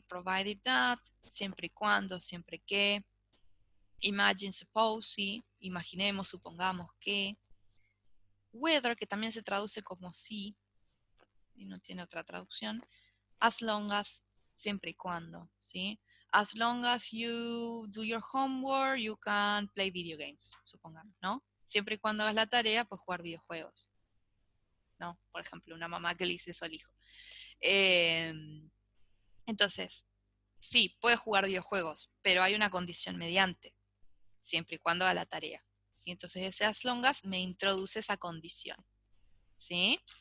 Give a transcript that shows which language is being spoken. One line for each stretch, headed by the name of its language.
English: Provided that,
Spanish: siempre y cuando, siempre que.
English: Imagine, suppose,
Spanish: ¿sí? Imaginemos, supongamos que. Whether, que también se traduce como sí, y no tiene otra traducción.
English: As long as,
Spanish: siempre y cuando, ¿sí?
English: As long as you do your homework, you can play video games,
Spanish: supongamos, ¿no? Siempre y cuando hagas la tarea, pues jugar videojuegos, ¿no? Por ejemplo, una mamá que le dice eso al hijo. Eh, entonces, sí, puedes jugar videojuegos, pero hay una condición mediante, siempre y cuando haga la tarea, ¿sí? Entonces ese as long as me introduce esa condición, ¿sí?